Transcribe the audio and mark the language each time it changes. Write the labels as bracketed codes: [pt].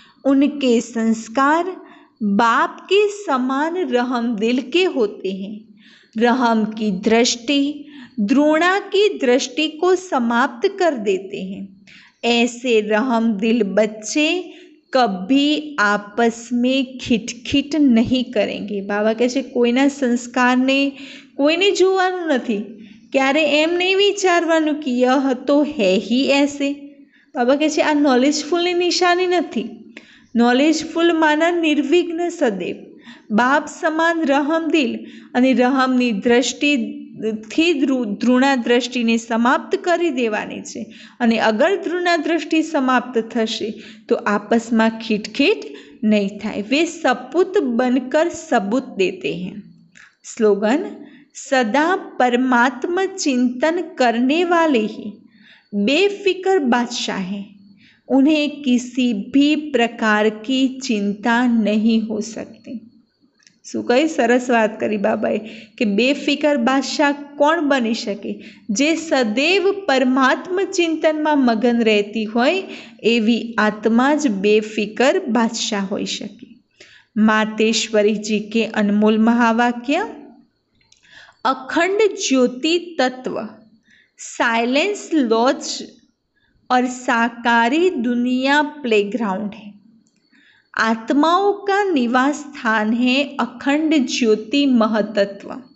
[hi] उनके संस्कार बाप के समान रहम दिल के होते हैं। रहम की दृष्टि द्रोणा की दृष्टि को समाप्त कर देते हैं। ऐसे रहम दिल बच्चे कभी आपस में खिटखिट नहीं करेंगे। [gu] बाबा કહે છે કોઈના સંસ્કારને કોઈને જોવાનું નથી, ક્યારે એમ નહીં વિચારવાનું કે [hi] યહ તો હે ही ऐसे। [gu] બાબા કહે છે આ નોલેજફુલની નિશાની નથી। નોલેજફુલ માના નિર્વિઘ્ન સદૈવ બાપ સમાન રહમ દિલ અને રહમની દ્રષ્ટિથી ધૃણા દ્રષ્ટિને સમાપ્ત કરી દેવાની છે। અને અગર ધૃણા દ્રષ્ટિ સમાપ્ત થશે તો આપસમાં ખીટખીટ नहीं થાય। [hi] वे सपूत बनकर सबूत देते हैं। स्लोगन, सदा परमात्मा चिंतन करने वाले ही बेफिक्र बादशाह हैं, उन्हें किसी भी प्रकार की चिंता नहीं हो सकती। [gu] શું કઈ સરસ વાત કરી બાબાએ કે બેફિકર બાદશાહ કોણ બની શકે? જે સદૈવ પરમાત્મા ચિંતનમાં મગન રહેતી હોય એવી આત્મા જ બેફિકર બાદશાહ હોઈ શકે। [hi] मातेश्वरी जी के अनमोल महावाक्य, अखंड ज्योति तत्व साइलेंस लॉज और साकारी दुनिया प्लेग्राउंड है। आत्माओं का निवास स्थान है अखंड ज्योति महतत्व।